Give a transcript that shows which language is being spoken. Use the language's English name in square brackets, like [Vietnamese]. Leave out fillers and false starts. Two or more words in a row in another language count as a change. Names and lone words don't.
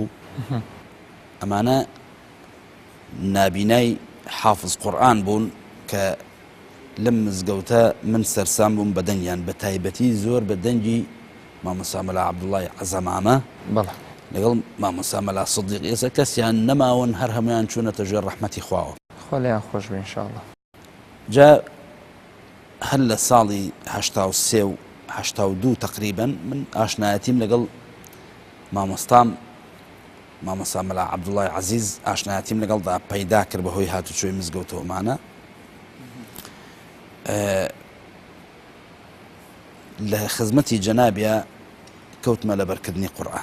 [Central Kurdish] ئەمانە نابینای حافظ قورئان بوون کە لەم مزگەوتە من سەرسام بووم بە دەنگیان، بە تایبەتی زۆر بە دەنگی مامۆستا مەلا عەبدوڵڵای عەزەمامە لەگەڵ مامۆستا مەلا سدیق. ئێستا کەسیان نەماون، هەر هەمویان چوونەتە ژێر ڕەحمەتی خواوە، خوا لێیان خۆش بێ [Arabic] إن شاء الله. [Central Kurdish] جا هەر لە ساڵی 83 و 82 تقریبەن من ئاشنایەتیم لەگەڵ مامۆستام مامۆستا مەلا عەبدوڵڵای عەزیز ئاشنایەتیم لەگەڵدا پەیدا کرد بەهۆی هاتوچۆی مزگەوتەوەمانە. لە خزمەتی جەنابیە کەوتمە لە بەرکردنی قورئان.